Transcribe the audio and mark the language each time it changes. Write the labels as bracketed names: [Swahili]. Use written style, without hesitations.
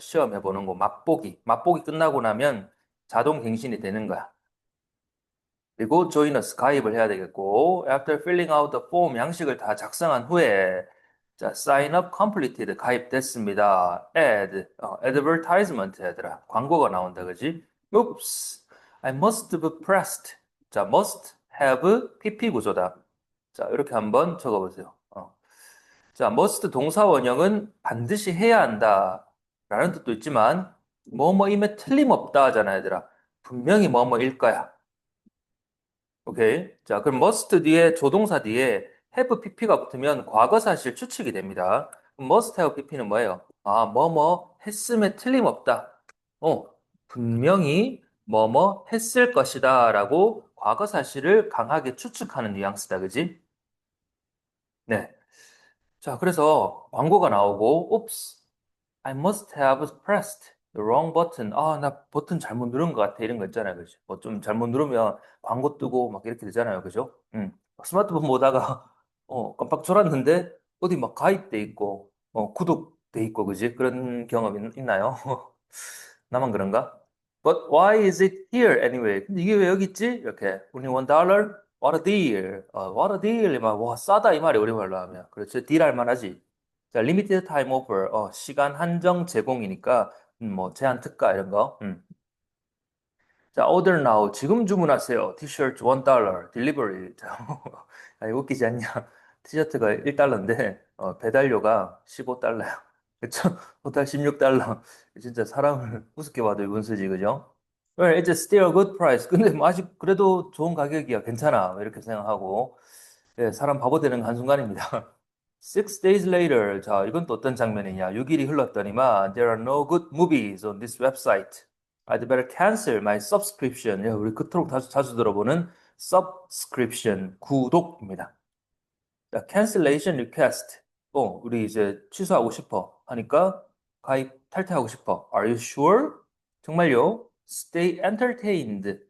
[Korean] 시험해 보는 거, 맛보기. 맛보기 끝나고 나면 자동 갱신이 되는 거야. 그리고 join us, 가입을 해야 되겠고, after filling out the form, 양식을 다 작성한 후에, 자, sign up completed, 가입됐습니다. advertisement 얘들아. 광고가 나온다, 그지? [English] Oops, I must have pressed. 자, must have PP 구조다. [Korean] 자, 이렇게 한번 적어보세요. 자, must 동사 원형은 반드시 해야 한다 라는 뜻도 있지만 뭐뭐임에 틀림없다 하잖아, 얘들아. 분명히 뭐뭐일 거야. 오케이. 자, 그럼 must 뒤에 조동사 뒤에 have pp가 붙으면 과거사실 추측이 됩니다. 그럼 must have pp는 뭐예요? 아, 뭐뭐 했음에 틀림없다. 어, 분명히 뭐뭐 했을 것이다 라고 과거사실을 강하게 추측하는 뉘앙스다, 그지? 네. [English] 자, 그래서 광고가 나오고, Oops, I must have pressed the wrong button. [Korean] 아, 나 버튼 잘못 누른 것 같아. 이런 거 있잖아요. 그죠? 뭐 좀 잘못 누르면 광고 뜨고 막 이렇게 되잖아요. 그죠? 스마트폰 보다가, 깜빡 졸았는데, 어디 막 가입돼 있고, 구독돼 있고, 그지? 그런 경험 있나요? 나만 그런가? [English] But why is it here anyway? [Korean] 근데 이게 왜 여기 있지? 이렇게. Only $1? What a deal. what a deal. 이 말, 와, 싸다. 이 말이 우리말로 하면. 그렇죠. 딜 할 만하지. [English] 자, limited time offer. [Korean] 시간 한정 제공이니까, 뭐, 제한 특가 이런 거. 자, order now. 지금 주문하세요. 티셔츠 $1. delivery. 자, 아, 이거 웃기지 않냐? 티셔츠가 $1인데, 배달료가 $15. 그쵸? 토탈 $16. 진짜 사람을 우습게 봐도 이건 쓰지, 그죠? [English] Well, it's still a good price. [Korean] 근데 뭐 아직 그래도 좋은 가격이야. 괜찮아. 이렇게 생각하고. 예, 사람 바보 되는 한순간입니다. [English] Six days later. [Korean] 자, 이건 또 어떤 장면이냐. [English] 6일이 흘렀더니만 There are no good movies on this website. I'd better cancel my subscription. [Korean] 야, 우리 그토록 자주 들어보는 subscription, 구독입니다. [English] 자, cancellation request. [Korean] 우리 이제 취소하고 싶어 하니까 가입 탈퇴하고 싶어. [English] Are you sure? 정말요? Stay entertained.